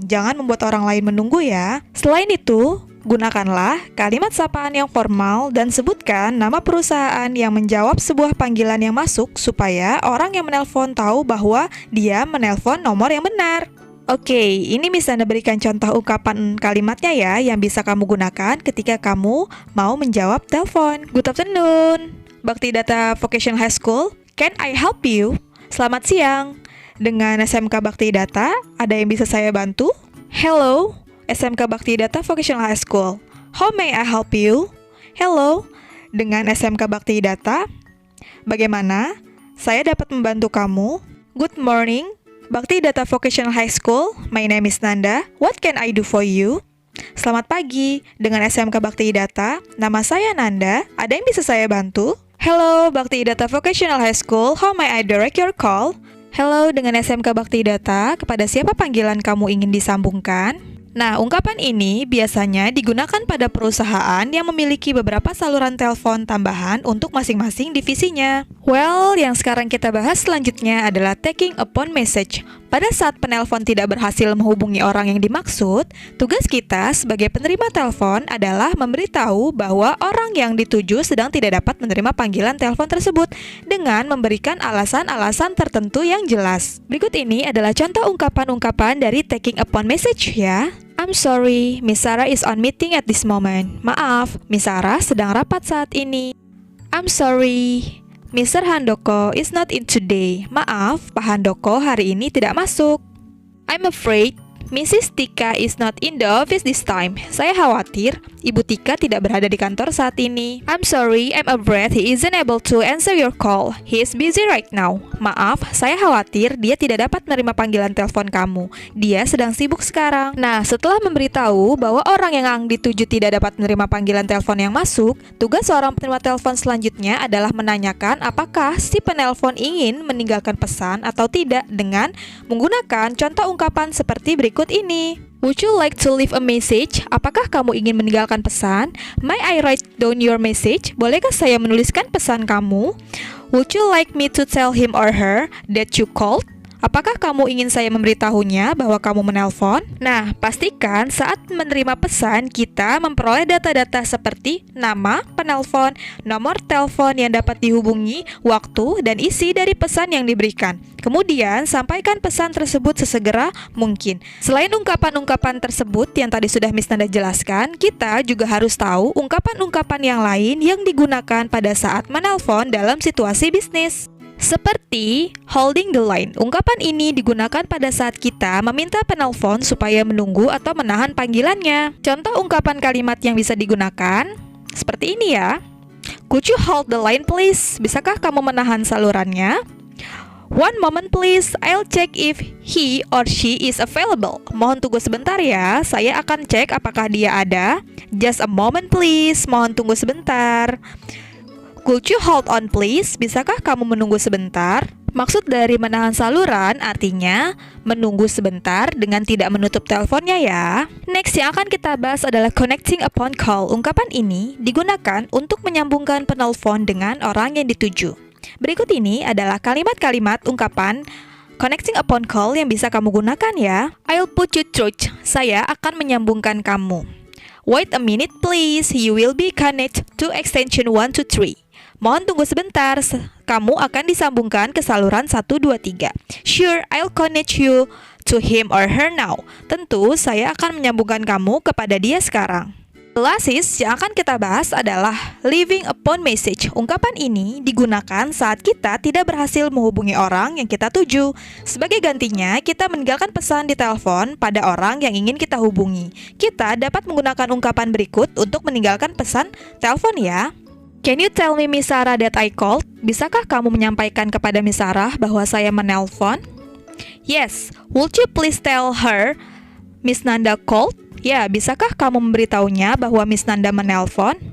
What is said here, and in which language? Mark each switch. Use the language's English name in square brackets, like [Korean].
[Indonesian] Jangan membuat orang lain menunggu ya. Selain itu, gunakanlah kalimat sapaan yang formal dan sebutkan nama perusahaan yang menjawab sebuah panggilan yang masuk supaya orang yang menelpon tahu bahwa dia menelpon nomor yang benar. Oke, ini bisa Anda berikan contoh ungkapan kalimatnya ya yang bisa kamu gunakan ketika kamu mau menjawab telepon. [English] Good afternoon, Bhakti Data Vocational High School. Can I help you? [Indonesian] Selamat siang, dengan SMK Bhakti Data, ada yang bisa saya bantu? [English] Hello, SMK Bhakti Data Vocational High School. How may I help you? Hello, [Indonesian] dengan SMK Bhakti Data. Bagaimana? Saya dapat membantu kamu? [English] Good morning, Bhakti Data Vocational High School. My name is Nanda. What can I do for you? [Indonesian] Selamat pagi, dengan SMK Bhakti Data. Nama saya Nanda. Ada yang bisa saya bantu? [English] Hello, Bhakti Data Vocational High School. How may I direct your call? [Indonesian] Hello, dengan SMK Bhakti Data. Kepada siapa panggilan kamu ingin disambungkan? Nah, ungkapan ini biasanya digunakan pada perusahaan yang memiliki beberapa saluran telepon tambahan untuk masing-masing divisinya. Well, yang sekarang kita bahas selanjutnya adalah taking a phone message. Pada saat penelpon tidak berhasil menghubungi orang yang dimaksud, tugas kita sebagai penerima telepon adalah memberitahu bahwa orang yang dituju sedang tidak dapat menerima panggilan telepon tersebut dengan memberikan alasan-alasan tertentu yang jelas. Berikut ini adalah contoh ungkapan-ungkapan dari taking a phone message ya. [English] I'm sorry, Miss Sarah is on meeting at this moment. [Indonesian] Maaf, Miss Sarah sedang rapat saat ini. [English] I'm sorry, Mr. [Indonesian] Handoko [English] is not in today. [Indonesian] Maaf, Pak Handoko hari ini tidak masuk. [English] I'm afraid Mrs. Tika is not in the office this time. [Indonesian] Saya khawatir Ibu Tika tidak berada di kantor saat ini. [English] I'm sorry, I'm afraid he isn't able to answer your call. He is busy right now. [Indonesian] Maaf, saya khawatir dia tidak dapat menerima panggilan telepon kamu. Dia sedang sibuk sekarang. Nah, setelah memberitahu bahwa orang yang dituju tidak dapat menerima panggilan telepon yang masuk, tugas seorang penerima telepon selanjutnya adalah menanyakan apakah si penelpon ingin meninggalkan pesan atau tidak dengan menggunakan contoh ungkapan seperti berikut ini. [English] Would you like to leave a message? [Indonesian] Apakah kamu ingin meninggalkan pesan? [English] May I write down your message? [Indonesian] Bolehkah saya menuliskan pesan kamu? [English] Would you like me to tell him or her that you called? [Indonesian] Apakah kamu ingin saya memberitahunya bahwa kamu menelpon? Nah, pastikan saat menerima pesan kita memperoleh data-data seperti nama penelpon, nomor telepon yang dapat dihubungi, waktu, dan isi dari pesan yang diberikan. Kemudian, sampaikan pesan tersebut sesegera mungkin. Selain ungkapan-ungkapan tersebut yang tadi sudah Miss Nanda jelaskan, kita juga harus tahu ungkapan-ungkapan yang lain yang digunakan pada saat menelpon dalam situasi bisnis. Seperti holding the line. Ungkapan ini digunakan pada saat kita meminta penelpon supaya menunggu atau menahan panggilannya. Contoh ungkapan kalimat yang bisa digunakan seperti ini ya. [English] Could you hold the line please? [Indonesian] Bisakah kamu menahan salurannya? [English] One moment please, I'll check if he or she is available. [Indonesian] Mohon tunggu sebentar ya, saya akan cek apakah dia ada. [English] Just a moment please, [Indonesian] mohon tunggu sebentar. [English] Could you hold on please? [Indonesian] Bisakah kamu menunggu sebentar? Maksud dari menahan saluran artinya menunggu sebentar dengan tidak menutup teleponnya ya. Next yang akan kita bahas adalah connecting upon call. Ungkapan ini digunakan untuk menyambungkan penelpon dengan orang yang dituju. Berikut ini adalah kalimat-kalimat ungkapan connecting upon call yang bisa kamu gunakan ya. [English] I'll put you through. [Indonesian] Saya akan menyambungkan kamu. [English] Wait a minute please. You will be connected to extension 1 to 3. [Indonesian] Mohon tunggu sebentar, kamu akan disambungkan ke saluran 1, 2, 3. [English] Sure, I'll connect you to him or her now. [Indonesian] Tentu, saya akan menyambungkan kamu kepada dia sekarang. Lasis yang akan kita bahas adalah leaving upon message. Ungkapan ini digunakan saat kita tidak berhasil menghubungi orang yang kita tuju. Sebagai gantinya, kita meninggalkan pesan di telepon pada orang yang ingin kita hubungi. Kita dapat menggunakan ungkapan berikut untuk meninggalkan pesan telepon ya. [English] Can you tell me Miss Sarah that I called? [Indonesian] Bisakah kamu menyampaikan kepada Miss Sarah bahwa saya menelpon? [English] Yes, would you please tell her Miss Nanda called? [Indonesian] Ya, bisakah kamu memberitahunya bahwa Miss Nanda menelpon?